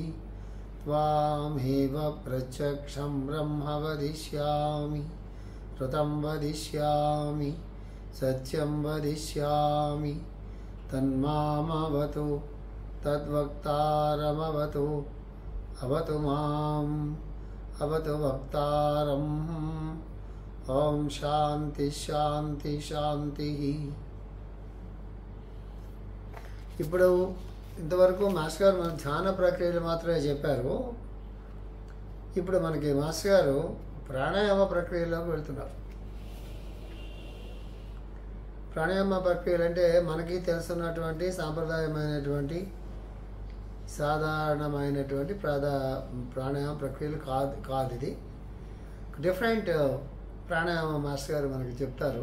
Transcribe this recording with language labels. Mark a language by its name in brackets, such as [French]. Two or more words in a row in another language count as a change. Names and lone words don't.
[Sanskrit] त्वामेव प्रत्यक्षं ब्रह्म वदिष्यामि ऋतं वदिष्यामि सत्यं वदिष्यामि तन्मामवतु तद्वक्तारमवतु अवतु माम् अवतु वक्तारम् ओम शांति शांति शांति। [Telugu] ఇప్పుడు ఇంతవరకు మాస్టర్ గారు మన ధ్యాన ప్రక్రియలు మాత్రమే చెప్పారు. ఇప్పుడు మనకి మాస్టర్ గారు ప్రాణాయామ ప్రక్రియలోకి వెళ్తున్నారు. ప్రాణాయామ ప్రక్రియలు అంటే మనకి తెలుసున్నటువంటి సాంప్రదాయమైనటువంటి సాధారణమైనటువంటి ప్రాణాయామ ప్రక్రియలు కాదు ఇది డిఫరెంట్ ప్రాణాయామ మాస్టర్ గారు మనకి చెప్తారు.